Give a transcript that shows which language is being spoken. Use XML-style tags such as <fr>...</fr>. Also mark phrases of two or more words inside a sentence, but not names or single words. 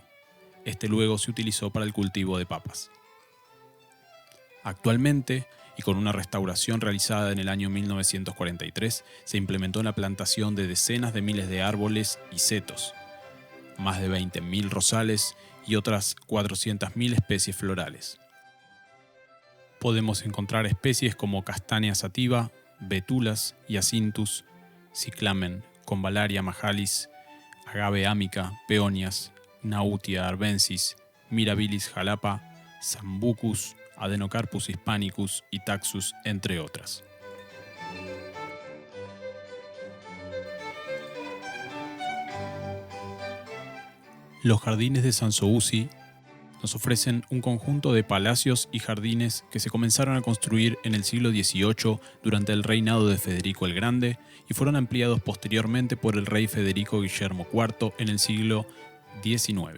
<es>Este luego se utilizó para el cultivo de papas. Actualmente, y con una restauración realizada en el año 1943, se implementó la plantación de decenas de miles de árboles y setos, más de 20.000 rosales y otras 400.000 especies florales. Podemos encontrar especies como castaña sativa, betulas, jacintus, ciclamen, convallaria majalis, agave amica, peonias, nautia arvensis, mirabilis jalapa, sambucus, Adenocarpus hispanicus y Taxus, entre otras. Los jardines de Sanssouci nos ofrecen un conjunto de palacios y jardines que se comenzaron a construir en el siglo XVIII durante el reinado de Federico el Grande y fueron ampliados posteriormente por el rey Federico Guillermo IV en el siglo XIX.</es>